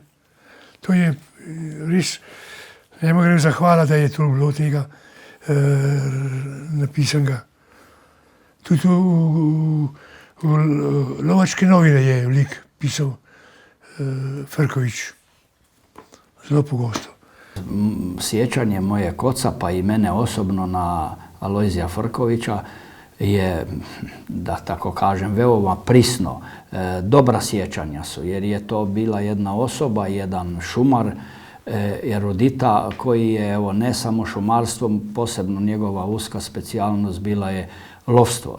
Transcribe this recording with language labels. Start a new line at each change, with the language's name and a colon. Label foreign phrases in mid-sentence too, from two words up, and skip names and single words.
Slovenian: To je res, ne morem zahvaliti, da je to bilo tega napisanega. Tudi v Lovačke novine je lik pisal Frkovič. Zelo pogosto.
Croatian: Sjećanje moje oca pa i mene osobno na Alojzija Frkovića je, da tako kažem, veoma prisno. Dobra sjećanja su, jer je to bila jedna osoba, jedan šumar, erudita koji je, evo, ne samo šumarstvom, posebno njegova uska specijalnost bila je lovstvo.